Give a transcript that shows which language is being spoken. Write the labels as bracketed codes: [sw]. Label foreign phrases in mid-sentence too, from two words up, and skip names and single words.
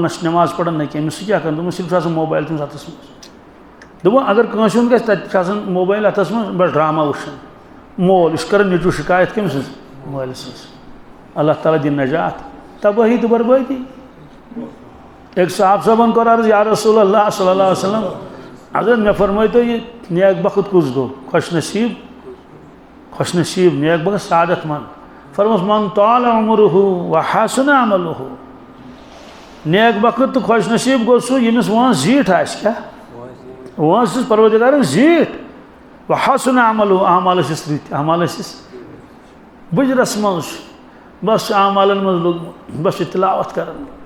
[ks] نہ چھُ نٮ۪ماز پران نہ کینٛہہ أمِس سُہ کیٛاہ کران دوٚپُن صرف چھُ آسان موبایل تٔمِس اتھس منٛز دوٚپُن اگر کٲنٛسہِ ہُنٛد گژھِ تتہِ چھُ آسان موبایل اتھس منٛز بس ڈرامہ وٕچھان مول یہِ چھُ کران نیٚچوٗ شکایت کٔمۍ سٕنٛز موبایلہٕ سٕنٛز [ar] اللہ تعالیٰ [ks] دِنۍ نجات تبٲہی تہٕ بربٲدی أکۍ صاحب صٲبن کوٚر عرض [ar] یا رسول اللہ صلی اللہ علیہ وسلم [ks] حضرت مےٚ فرمٲیتو یہِ نیک بخت کُس گوٚو خۄش نصیٖب نیک بخت سعادت منٛد فرموس [ar] من طال عمرہ وحسن عملہ [ks] نیک بخت تہٕ خۄش نصیٖب گوٚو سُہ ییٚمِس وٲنٛس زیٖٹھ آسہِ کیٛاہ وٲنٛس چھِس پروردگارن زیٖٹھ [ar] وحسن عملہ [ks] اعمال ٲسِس رٕتۍ اعمال ٲسِس بٕجرس منٛز چھُ بس چھُ اعمالن منٛز لوٚگمُت بس چھُ تلاوت کران